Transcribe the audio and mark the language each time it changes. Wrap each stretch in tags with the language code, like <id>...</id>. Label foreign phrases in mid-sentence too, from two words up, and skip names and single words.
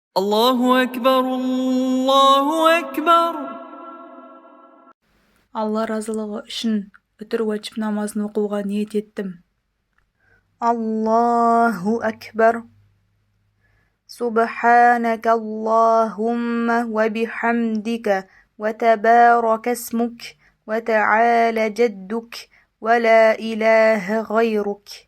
<ar>الله أكبر الله أكبر.</ar> <kk>Алла разылығы үшін үтір уәжіп намазын оқуға ниет еттім.</kk> <ar>الله أكبر. سبحانك اللهم وبحمدك وتبارك اسمك وتعالى جدك ولا إله غيرك.</ar>